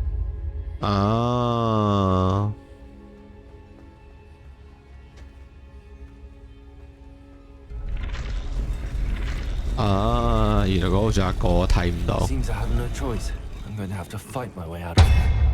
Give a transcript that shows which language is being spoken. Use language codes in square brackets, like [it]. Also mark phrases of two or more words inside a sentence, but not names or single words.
[yue] 啊！原來嗰度仲有一個我睇唔到。 [en] Seems I have no choice. I'm going to have to fight my way out of here.